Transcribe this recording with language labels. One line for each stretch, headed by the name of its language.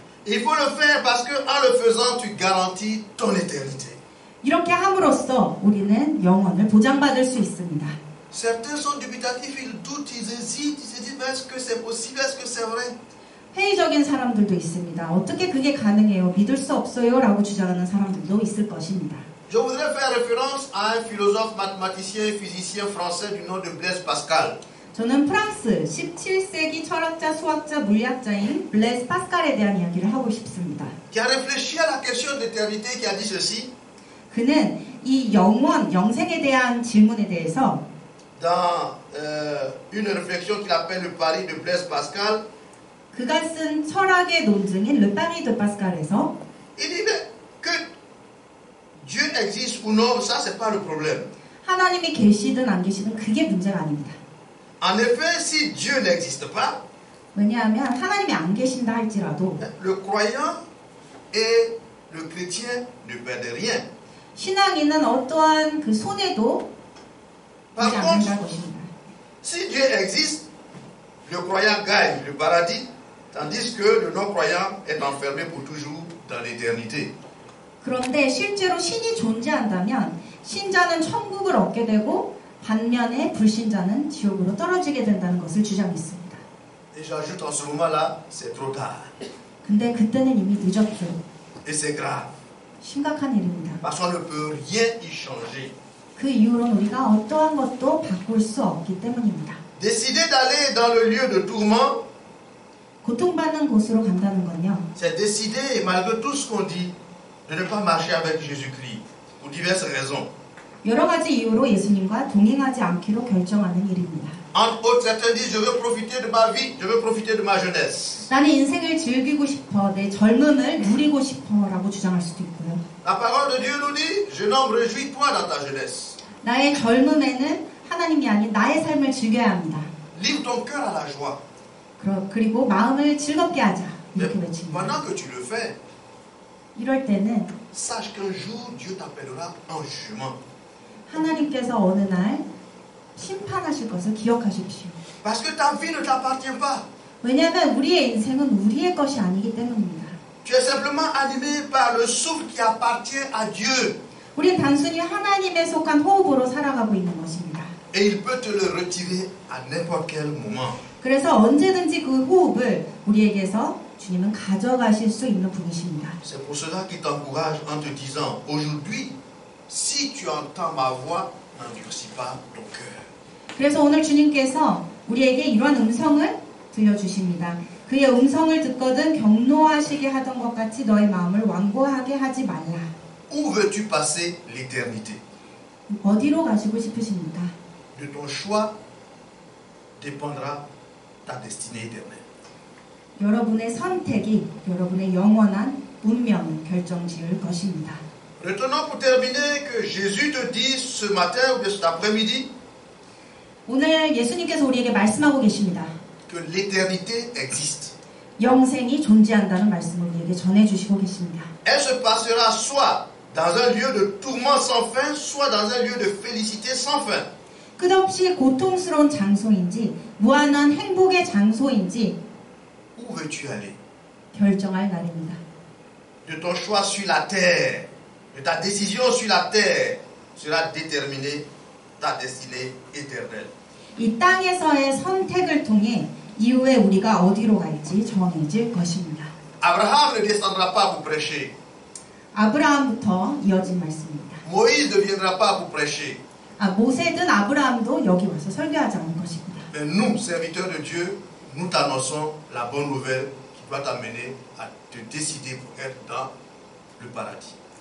French: Il faut le faire parce que en le faisant, tu garantis ton éternité.
Korean: 이렇게 함으로써 우리는 영원을 보장받을 수 있습니다.
French: Certains sont dubitatifs, ils doutent, ils hésitent, ils se disent mais est-ce que c'est possible, est-ce que c'est vrai?
Korean: 회의적인 사람들도 있습니다. 어떻게 그게 가능해요? 믿을 수 없어요? 라고 주장하는 사람들도 있을 것입니다.
French: Je voudrais faire référence à un philosophe, mathématicien et physicien français du nom de Blaise Pascal.
Korean: 저는 프랑스 17세기 철학자, 수학자, 물리학자인 블레스 파스칼에 대한 이야기를 하고 싶습니다.
French: Qui a réfléchi à la question d'éternité, qui a dit ceci.
Korean: 그는 이 영원, 영생에 대한 질문에 대해서
French: Dans une réflexion qu'il appelle le pari de Blaise Pascal,
Korean: 그가 쓴 철학의 논증인 Le Paris de Pascal에서
French: il dit que Dieu existe ou non, ça c'est pas le problème.
Korean: 하나님이 계시든 안 계시든 그게 문제가 아닙니다.
French: En effet, si Dieu n'existe pas,
Korean: 왜냐하면 하나님이 안 계신다 할지라도
French: le croyant et le chrétien ne perdent rien.
Korean: 신앙인은 어떠한 그 손해도
French: Par
Korean: 보지 않는다는
French: contre,
Korean: 것입니다.
French: si Dieu existe, le croyant gagne le paradis, tandis que le non-croyant est enfermé pour toujours dans l'éternité.
Korean: 그런데 실제로 신이 존재한다면 신자는 천국을 얻게 되고 반면에 불신자는 지옥으로 떨어지게 된다는 것을 주장했습니다.
French: Et j'ajoute en ce moment-là, c'est trop tard.
Korean: 근데 그때는 이미 늦었죠.
French: Et c'est grave.
Korean: 심각한 일입니다.
French: Parce qu'on ne peut rien y changer.
Korean: 그 이후로는 우리가 어떠한 것도 바꿀 수 없기 때문입니다.
French: Décider d'aller dans le lieu de tourment,
Korean: 고통받는 곳으로 간다는 건요.
French: c'est décider, malgré tout ce qu'on dit, de ne pas marcher avec Jésus-Christ, pour diverses raisons.
Korean: 여러 가지 이유로 예수님과 동행하지 않기로 결정하는 일입니다.
French: Entre autres, certains disent, je veux profiter de ma vie, je veux profiter de ma jeunesse.
Korean: 나는 인생을 즐기고 싶어, 내 젊음을 누리고 싶어라고 주장할 수도 있고요.
French: La parole de Dieu nous dit, jeune homme, réjouis-toi dans ta jeunesse.
Korean: 나의 젊음에는 하나님이 아닌 나의 삶을 즐겨야 합니다.
French: Livre ton cœur à la joie.
Korean: 그리고 마음을 즐겁게 하자.
French: Mais
Korean: 이렇게 외칩니다.
French: pendant que tu le fais,
Korean: 이럴 때는
French: sache qu'un jour, Dieu t'appellera en jugement.
Korean: 하나님께서 어느 날 심판하실 것을 기억하십시오.
French: Parce que ta vie ne t'appartient pas.
Korean: 왜냐하면 우리의 인생은 우리의 것이 아니기 때문입니다.
French: Tu es simplement animé par le souffle qui appartient à Dieu.
Korean: 우리는 단순히 하나님에 속한 호흡으로 살아가고 있는 것입니다.
French: Et il peut te le retirer à n'importe quel moment.
Korean: 그래서 언제든지 그 호흡을 우리에게서 주님은 가져가실 수 있는 분이십니다.
French: C'est pour cela qu'il t'encourage en te disant, aujourd'hui, si tu entends ma voix, n'endurcis pas ton cœur.
Korean: 그래서 오늘 주님께서 우리에게 이러한 음성을 들려주십니다. 그의 음성을 듣거든 경노하시게 하던 것 같이 너의 마음을 완고하게 하지 말라.
French: Où veux-tu passer l'éternité?
Korean: 어디로 가시고 싶으십니까?
French: De ton choix dépendra ta destinée éternelle.
Korean: 여러분의 선택이 여러분의 영원한 운명을 결정지을 것입니다.
French: Retenons pour terminer que Jésus te dit ce matin ou bien cet après-midi
Korean: 오늘 예수님께서 우리에게 말씀하고 계십니다.
French: que l'éternité existe.
Korean: 영생이 존재한다는 말씀을 우리에게 전해주시고 계십니다.
French: Elle se passera soit dans un lieu de tourment sans fin, soit dans un lieu de félicité sans fin.
Korean: 끝없이 고통스러운 장소인지 무한한 행복의 장소인지
French: Où veux-tu aller?
Korean: 결정할 날입니다.
French: De ton choix sur la terre, de ta décision sur la terre, sera déterminée ta destinée éternelle.
Korean: 이 땅에서의 선택을 통해 이후에 우리가 어디로 갈지 정해질 것입니다.
French: Abraham ne descendra pas pour prêcher.
Korean: 아브라함부터 이어진 말씀입니다.
French: Moïse ne viendra pas pour prêcher.
Korean: 모세든 아브라함도 여기 와서 설교하지 않을 것입니다.
French: Mais nous, serviteurs de Dieu, nous t'annonçons la bonne nouvelle qui doit t'amener à te décider pour être dans le paradis.